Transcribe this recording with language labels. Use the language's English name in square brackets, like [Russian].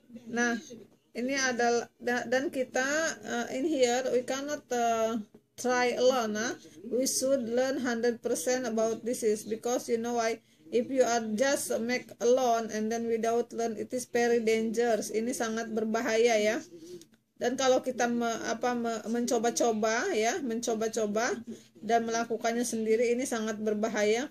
[Indonesian] Nah, ini adalah dan kita [English] in here we cannot try alone. We should learn 100% about this is because you know why. If you are just make alone and then without learn, it is very dangerous. [Indonesian] Ini sangat berbahaya ya. Dan kalau kita mencoba-coba ya, mencoba-coba dan melakukannya sendiri, ini sangat berbahaya.